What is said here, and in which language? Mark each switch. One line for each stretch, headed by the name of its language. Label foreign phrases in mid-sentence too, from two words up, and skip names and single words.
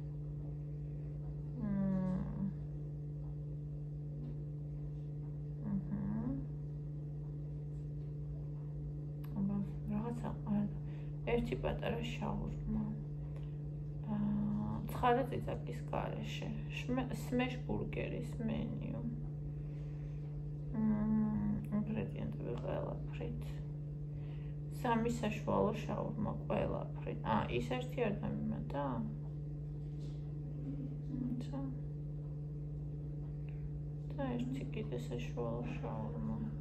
Georgian: რაღაცა ერთი პატარა შაურმა. ცხარე წიწაკის გარეშე.
English: smash burgeris
Georgian: menu. ინგრედიენტები ყველაფრით. 3 საშუალო შაურმა ყველაფრით. ის ერთი არ დამიმატა? და ერთი კიდე საშუალო შაურმა.